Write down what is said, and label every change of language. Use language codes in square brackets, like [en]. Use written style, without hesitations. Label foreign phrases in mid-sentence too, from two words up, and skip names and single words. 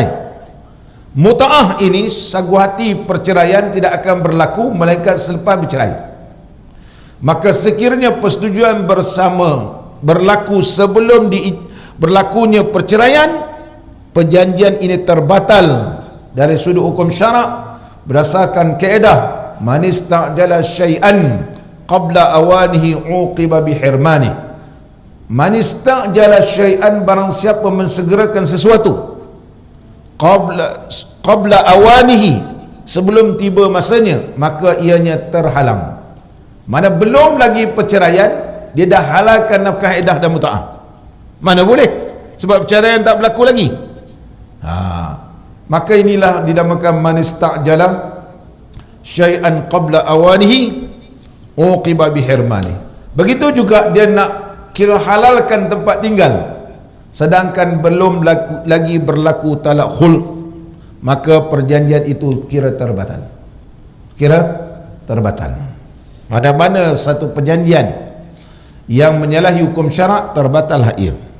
[ms] Mut'ah ini, sagu hati perceraian, tidak akan berlaku melainkan selepas bercerai. Maka sekiranya persetujuan bersama berlaku sebelum berlakunya perceraian, perjanjian ini terbatal dari sudut hukum syarak berdasarkan kaedah [ar] من استعجل شيئا قبل أوانه عوقب بحرمانه. من استعجل شيئا, [ms] barang siapa mensegerakan sesuatu [ar] قبل أوانه, [ms] sebelum tiba masanya, maka ianya terhalang. Mana belum lagi perceraian, dia dah halalkan nafkah iddah dan mut'ah. Mana boleh, sebab perceraian tak berlaku lagi. Maka inilah dinamakan [ar] من استعجل شيئا قبل أوانه عوقب بحرمانه. [ms] Begitu juga dia nak kira halalkan tempat tinggal sedangkan belum lagi berlaku talak khul', maka perjanjian itu kira terbatal. Mana-mana satu perjanjian yang menyalahi hukum syarak, terbatal ia.